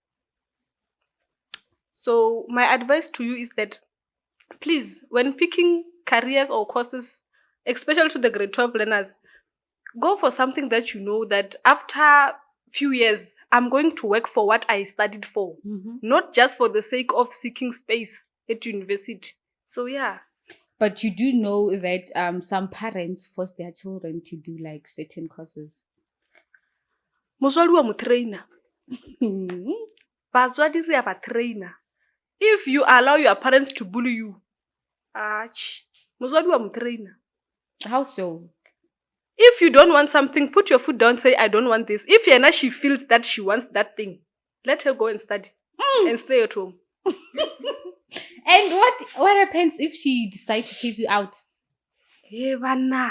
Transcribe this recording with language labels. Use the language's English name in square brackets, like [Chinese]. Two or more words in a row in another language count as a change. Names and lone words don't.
[English] So my advice to you is that, please, when picking careers or courses, especially to the grade 12 learners, go for something that you know that after few years, I'm going to work for what I studied for, not just for the sake of seeking space at university. So yeah. But you do know that some parents force their children to do like certain courses. [Tswana] Motswadi wa mo trainer. Batswadi re a ba trainer. [English] If you allow your parents to bully you, [Tswana] motswadi wa mo trainer. [English] How so? If you don't want something, put your foot down, say, I don't want this. If Yana, she feels that she wants that thing, let her go and study and stay at home. And what happens if she decides to chase you out? Hey, Vanna.